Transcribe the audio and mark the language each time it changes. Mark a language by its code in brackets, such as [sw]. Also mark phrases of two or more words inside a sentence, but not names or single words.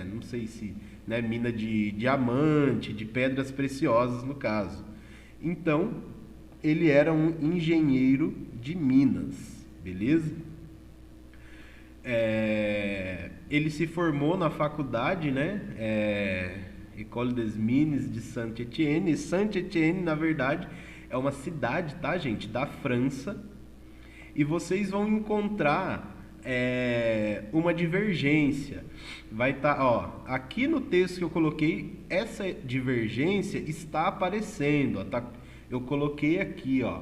[pt] Não sei se, né, mina de diamante, de pedras preciosas no caso. Então, ele era um engenheiro de minas, beleza? Ele se formou na faculdade, né? École des Mines de Saint-Étienne. Saint-Étienne, na verdade, é uma cidade, tá, gente, da França. E vocês vão encontrar uma divergência. Vai estar, ó, aqui no texto que eu coloquei, essa divergência está aparecendo. Ó, tá? Eu coloquei aqui, ó.